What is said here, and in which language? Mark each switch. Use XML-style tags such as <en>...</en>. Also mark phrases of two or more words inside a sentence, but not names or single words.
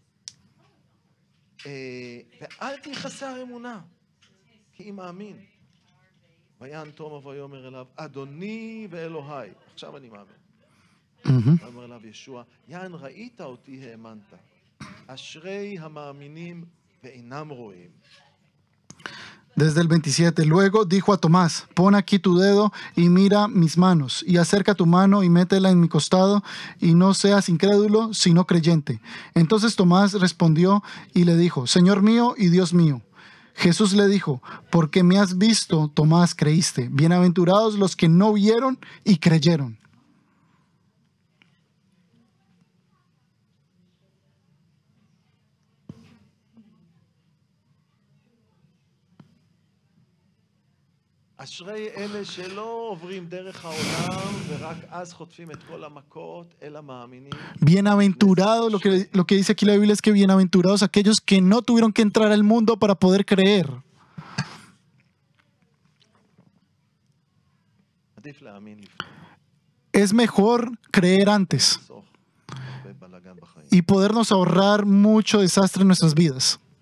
<he>ואל תהי חסר אמונה כי מאמין ויען תומה ויאמר אליו אדוני ואלוהי עכשיו אני מאמין ואומר אליו ישוע יען ראית אותי האמנת אשרי המאמינים ואינם רואים.</he> <es>Desde el 27, luego dijo a Tomás, pon aquí tu dedo y mira mis manos, y acerca tu mano y métela en mi costado, y no seas incrédulo, sino creyente. Entonces Tomás respondió y le dijo, Señor mío y Dios mío. Jesús le dijo, porque me has visto, Tomás, creíste. Bienaventurados los que no vieron y creyeron.</es> <he>אשרי אלה שלא עוברים דרך העולם ורק אז חוטפים את כל המכות אלא מאמינים.</he> <es>Bienaventurado, lo que dice aquí la Biblia es que bienaventurados aquellos que no tuvieron que entrar al mundo para poder creer. Es mejor creer antes y podernos ahorrar mucho desastre en nuestras vidas.</es>